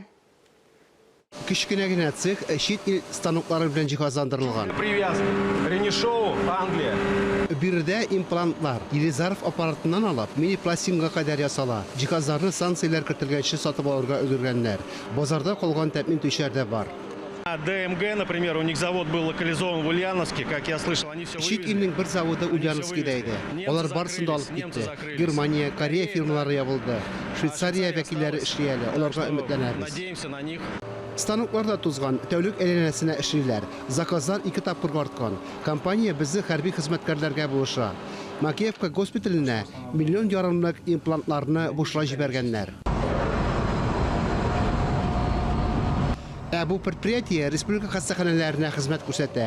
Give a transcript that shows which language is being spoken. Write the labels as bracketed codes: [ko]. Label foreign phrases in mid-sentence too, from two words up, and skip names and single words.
[tt] Кичкенә генә цех чит ил станоклары белән җиһазландырылган. Ренешоу, Англия. Биредә имплантлар Елизаров аппаратыннан алып, мини-пластинга кадәр ясала. Җиһазларны санкцияләр кертелгәнче сатып алырга өлгергәннәр. Базарда калган тәэмин түшәрдә бар. [ru] ДМГ, например, у них завод был локализован в Ульяновске, как я слышал, они все [tt] Чит илнең бер заводы Ульяновскида иде. Алар барысын да алып китте. Германия, Корея фирмалары ябылды. Швейцария вәкилләре эшли әле. Аларга өметләнәбез. [ru] Надеемся на них. [tt] Станокларда тузган, тәүлек әйләнәсенә эшлиләр. Заказлар 2 тапкыр арткан. Компания безне хәрби хезмәткәрләргә булыша. Макеевка госпиталенә миллион ярымлык имплантларны бушлай җибәргәннәр. Бу предприятие республика хастаханәләренә хезмәт күрсәтә.